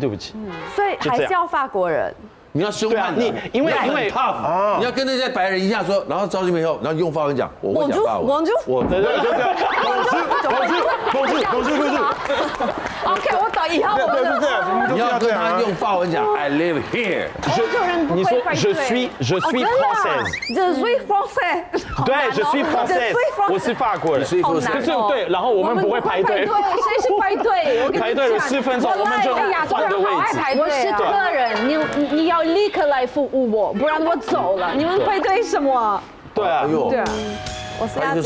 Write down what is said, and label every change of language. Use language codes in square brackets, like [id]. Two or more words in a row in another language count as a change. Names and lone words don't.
[zh] 所以还是要法国人。你要凶悍，因为你要跟那些白人一样说，然后招进去以后，然后用法文讲，我会讲法文，我对，就这样，不是。 OK， 我懂，以后我们就是这样，你要跟他用法文讲 [en] I live here， [zh] 你说 [fr] je suis française， 对 je suis française， [zh] 我是法国人，可是对，然后我们不会排队，谁是排队？排队了10分钟，我们就换个位置。我是客人，你要立刻来服务我，不然我走了。你们排队什么？对啊，对啊。我是要